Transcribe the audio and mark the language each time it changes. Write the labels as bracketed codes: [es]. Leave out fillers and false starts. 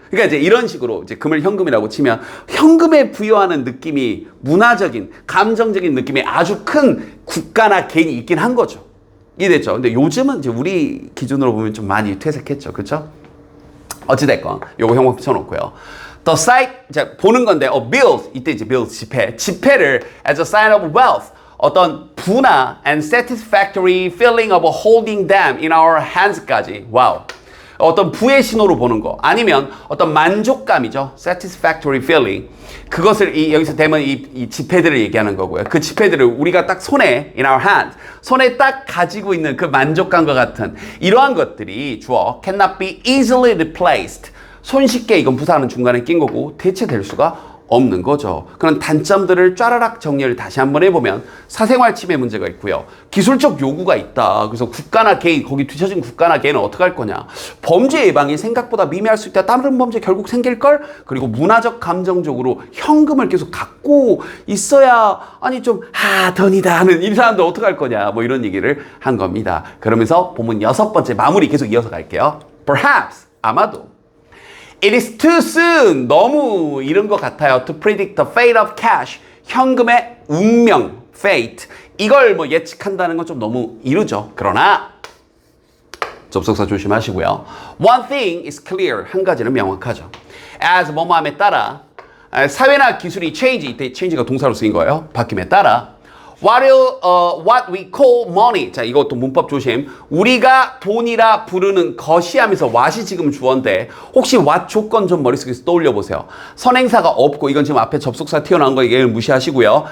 [ko] 그러니까 이제 이런 식으로 이제 금을 현금이라고 치면 현금에 부여하는 느낌이 문화적인, 감정적인 느낌이 아주 큰 국가나 개인이 있긴 한 거죠. 이해됐죠? 근데 요즘은 이제 우리 기준으로 보면 좀 많이 퇴색했죠. 그렇죠? 어찌됐건 요거 형광 붙여놓고요. [en] The site [ko] 이제 보는 건데 [en] bills [ko] 이때 이제 [en] bills 지폐를 as a sign of wealth [ko] 어떤 부나 [en] and satisfactory feeling of holding them in our hands [ko] 까지 와우. 어떤 부의 신호로 보는 거 아니면 어떤 만족감이죠. satisfactory feeling 그것을 여기서 대면 이 지폐들을 얘기하는 거고요. 그 지폐들을 우리가 딱 손에 [en] in our hands [ko] 손에 딱 가지고 있는 그 만족감과 같은 이러한 것들이 주어 [en] cannot be easily replaced [ko] 손쉽게 이건 부사하는 중간에 낀 거고 대체될 수가 없는 거죠. 그런 단점들을 쫘라락 정리를 다시 한번 해보면 사생활 침해 문제가 있고요. 기술적 요구가 있다. 그래서 국가나 개인, 거기 뒤처진 국가나 개인은 어떻게 할 거냐. 범죄 예방이 생각보다 미미할 수 있다. 다른 범죄 결국 생길걸? 그리고 문화적, 감정적으로 현금을 계속 갖고 있어야 아니 좀 돈이다 하는 이 사람들 어떻게 할 거냐. 이런 얘기를 한 겁니다. 그러면서 본문 6번째 마무리 계속 이어서 갈게요. [en] Perhaps, [ko] 아마도 [en] It is too soon. [ko] 너무 이른 것 같아요. [en] To predict the fate of cash. [ko] 현금의 운명, fate. 이걸 예측한다는 건 좀 너무 이르죠. 그러나 접속사 조심하시고요. [en] One thing is clear. [ko] 한 가지는 명확하죠. As 뭐뭐함에 따라 사회나 기술이 change. 이때 change가 동사로 쓰인 거예요. 바뀜에 따라 [en] what we call money. [ko] 자, 이것도 문법 조심. 우리가 돈이라 부르는 것이 하면서 what이 지금 주어인데 혹시 what 조건 좀 머릿속에서 떠올려 보세요. 선행사가 없고 이건 지금 앞에 접속사 튀어나온 거 얘를 무시하시고요.